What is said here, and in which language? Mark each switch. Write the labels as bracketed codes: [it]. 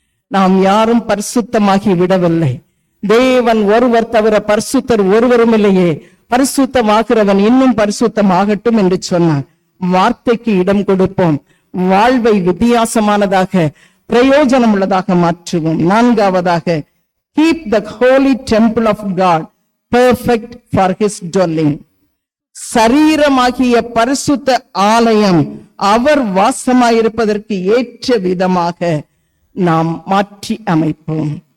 [ta] நாம் யாரும் பரிசுத்தமாகி விடவில்லை. தேவன் ஒருவர் தவிர பரிசுத்தர் ஒருவரும் இல்லையே, பரிசுத்தமாகிறவன் இன்னும் பரிசுத்தமாகட்டும் என்று சொன்னார். வார்த்தைக்கு இடம் கொடுப்போம், வாழ்வை வித்தியாசமானதாக பிரயோஜனம் உள்ளதாக மாற்றுவோம். 4வதாக, [en] keep the holy temple of God perfect for his dwelling. [ta] சரீரமாகிய பரிசுத்த ஆலயம் அவர் வாசமாயிருப்பதற்கு ஏற்ற விதமாக நாம் மாற்றி அமைப்போம்.